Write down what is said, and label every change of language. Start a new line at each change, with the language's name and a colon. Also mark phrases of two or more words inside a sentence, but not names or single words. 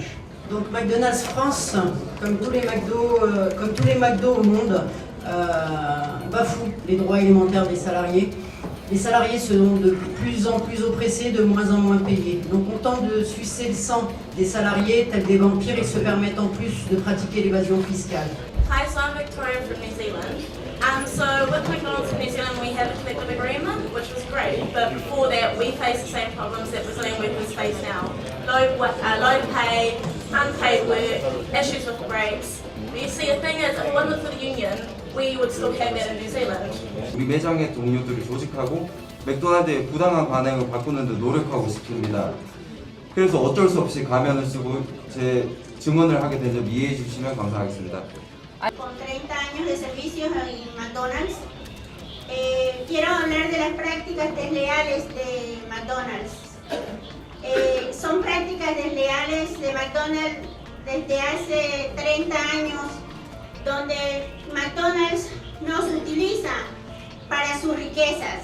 French: Donc McDonald's France, comme tous les McDo au monde, bafoue les droits élémentaires des salariés. Les salariés seront de plus en plus oppressés, de moins en moins payés. Donc on tente de sucer le sang des salariés, tels des vampires, ils se permettent en plus de pratiquer l'évasion fiscale.
English: Hi, so I'm Victoria from New Zealand. So with McDonald's in New Zealand we have a collective agreement, which was great, but before that we faced the same problems that Brazilian workers face now. Low pay, unpaid work, issues with breaks. But you see, the thing is, if it wasn't for the union, we would still have that in New Zealand.
Korean: 우리 매장의 동료들을 조직하고 맥도날드의 부당한 반응을 바꾸는 데 노력하고 싶습니다. 그래서 어쩔 수 없이 가면을 쓰고 제 증언을 하게 된 점 이해해 주시면 감사하겠습니다.
Spanish: Con 30 años de servicio en McDonald's, quiero hablar de las prácticas desleales de McDonald's. Son prácticas desleales de McDonald's desde hace 30 años, donde McDonald's nos utiliza para sus riquezas.